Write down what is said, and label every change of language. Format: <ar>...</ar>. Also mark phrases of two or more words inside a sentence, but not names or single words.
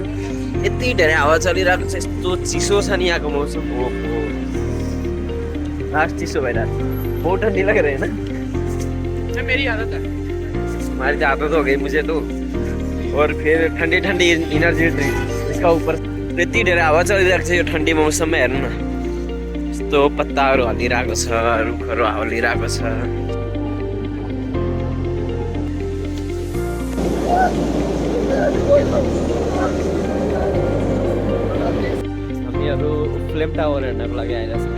<ne>यति धेरै हावा चलिरहेको छ। यस्तो चिसो छ नि यहाँको मौसम। ओहो लास्ट चिसो भइरहेको छ।</ne> <hi>बहुत ठंडी लग रही है ना? मेरी आदत है। हमारी तो आदत हो गई मुझे तो। और फिर ठंडी इनर्जी ड्रिंक इसका ऊपर</hi> <ne>यति धेरै हावा चलिरहेको छ यो ठन्डी मौसममा। हेर्नु न यस्तो पत्ताहरू हल्लिरहेको छ, रुखहरू हल्लिरहेको छ। हामीहरू फ्लेम टावर हेर्नको लागि आइरहेको छ।</ne>